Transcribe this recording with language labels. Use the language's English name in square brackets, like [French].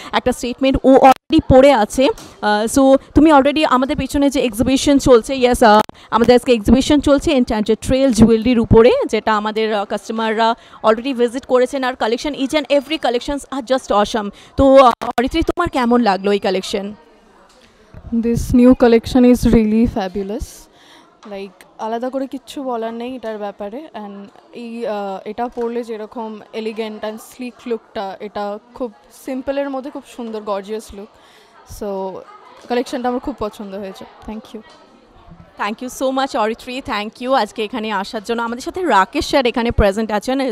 [Bangla] একটা স্টেটমেন্ট ও অলরেডি পরে আছে। সো তুমি অলরেডি আমাদের পিছনে যে এক্সিবিশন চলছে, ইয়েস আমাদের আজকে এক্সিবিশন চলছে এনচ্যান্টেড ট্রেল জুয়েলারির উপরে, যেটা আমাদের কাস্টমাররা অলরেডি ভিজিট করেছেন। আর [English] Collection each and every collections are just awesome. [Bangla] তো অরিত্রী, তোমার কেমন লাগলো এই collection? [English] This new collection is really fabulous. [Bangla] Like আলাদা করে কিচ্ছু বলার নেই এটার ব্যাপারে। অ্যান্ড এটা পরলে যেরকম এলিগেন্ট অ্যান্ড স্লিক লুকটা, এটা খুব সিম্পলের মধ্যে খুব সুন্দর গর্জিয়াস লুক। সো কালেকশনটা আমার খুব পছন্দ হয়েছে। [English] Thank you. Thank you so much [Bangla] Aritri, thank you আজকে এখানে আসার জন্য। আমাদের সাথে রাকেশ স্যার এখানে প্রেজেন্ট আছেন।